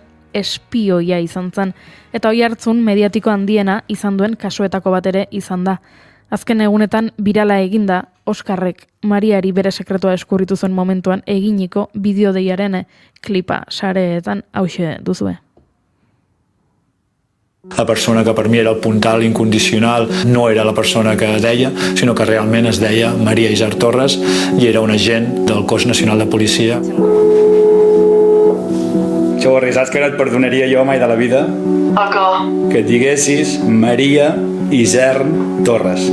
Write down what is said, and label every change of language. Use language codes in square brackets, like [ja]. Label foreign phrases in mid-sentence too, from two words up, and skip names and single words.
[eu] espioia izan zen, eta hoi hartzun mediatiko handiena izan duen kasuetako bat ere izan da. Azken egunetan birala eginda Oskarrek Mariari bere sekretua eskurritu zuen momentuan eginiko bideodeiaren klipa sareetan hauxe duzue. [ca] La persona que per mi era el puntal incondicional no era la persona que deia, sinó que realment es deia Maria Isart Torres i era un agent del Cos Nacional de Policia. Xavorri, saps que no et perdonaria jo mai de la vida? A què? Que et diguessis Maria Isart Torres.